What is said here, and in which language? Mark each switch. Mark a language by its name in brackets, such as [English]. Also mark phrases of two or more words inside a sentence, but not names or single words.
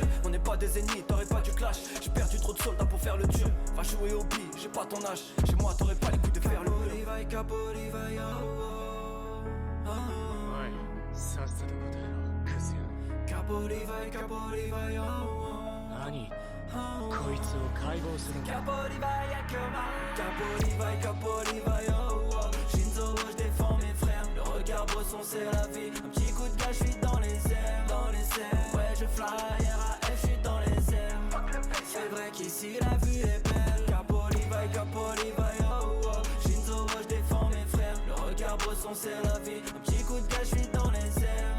[French] On n'est pas des ennemis, t'aurais pas du clash. J'ai perdu trop de soldats pour faire le dur. Va jouer au bi, j'ai pas ton âge. Chez moi, t'aurais pas les coups de faire le mur. Capolival, Ouais, ça c'est de Capolival, Capolival, [Japanese] こいつを解剖するんだ。 [French] Shinzo, je défends mes frères. Le regard bresson, c'est la vie. Un petit coup de gaz, je suis dans les airs. Ouais, je fly, RAF, je suis dans les airs. C'est vrai qu'ici la vue est belle. Capolival, Shinzo, je défends mes frères. Le regard bresson, c'est la vie. Un petit coup de gaz, je suis dans les airs.